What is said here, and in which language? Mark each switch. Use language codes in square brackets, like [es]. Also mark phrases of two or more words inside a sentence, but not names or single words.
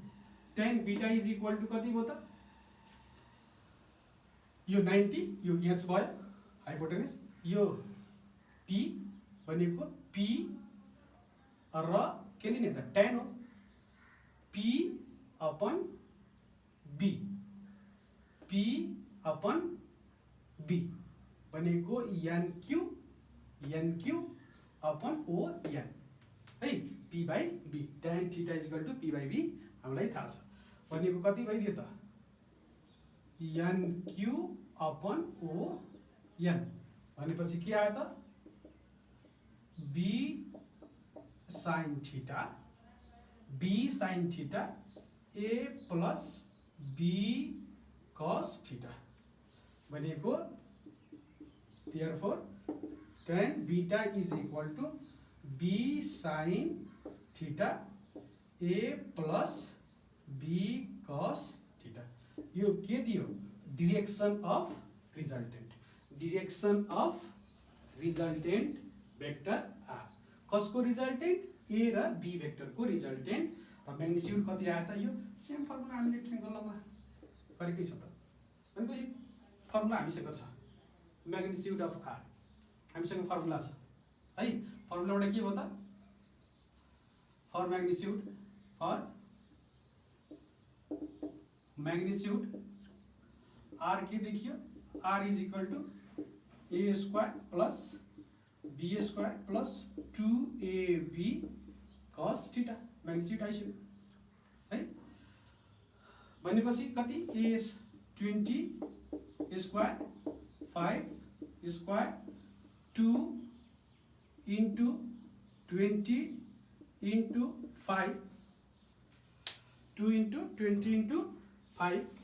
[ne] कति भयो त, यो 90, यो h भयो हाइपोटेनस, यो p भनेको p र के लिने त tan हो, [en] p upon [ne] b भनेको [en] NQ upon ON [ne] है, [en] p by b, tan theta is equal to p by b [ne] हामीलाई थाहा छ। भनेको कति भइदियो त, [en] NQ upon ON. [ne] भनेपछि के आयो त, [en] b sin theta a plus b cos theta. भनेको therefore tan beta is equal to b sin theta a plus b cos theta. यो के दियो, direction of resultant vector R. [ne] कसको रिजल्टेन्ट, ए र बी भेक्टरको रिजल्टेन्ट। र म्याग्निट्युड कति आयो त, यो [en] same formula [ne] हामीले ट्रायंगलमा गरेकै छ त। भनेपछि फर्मुला हामीसँग छ, [en] magnitude of R [ne] हामीसँग फर्मुला छ है। फर्मुलाबाट के भयो त, [en] for magnitude R [ne] के देखियो, [en] R is equal to A square plus B square plus 2ab cos theta, [ne] म्याग्निट्युड आइसक्यो है। भनेपछि कति, [en] A 20 square 5 square 2 into 20 into 5 2 into 20 into 5